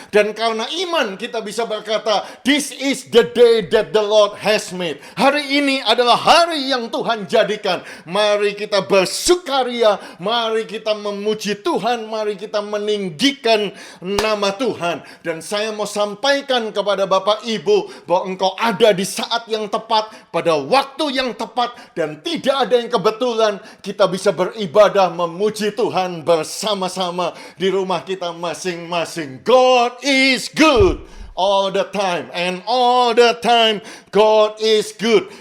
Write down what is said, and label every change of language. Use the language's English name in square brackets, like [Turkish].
[Indonesian] Dan karena iman kita bisa berkata, [English] this is the day that the Lord has made. [Indonesian] Hari ini adalah hari yang Tuhan jadikan. Mari kita bersukaria, mari kita memuji Tuhan, mari kita meninggikan nama Tuhan. Dan saya mau sampaikan kepada Bapak Ibu bahwa engkau ada di saat yang tepat, pada waktu yang tepat, dan tidak ada yang kebetulan. Kita bisa beribadah memuji Tuhan bersama-sama di rumah kita masing-masing. [English] God is good all the time, and all the time God is good.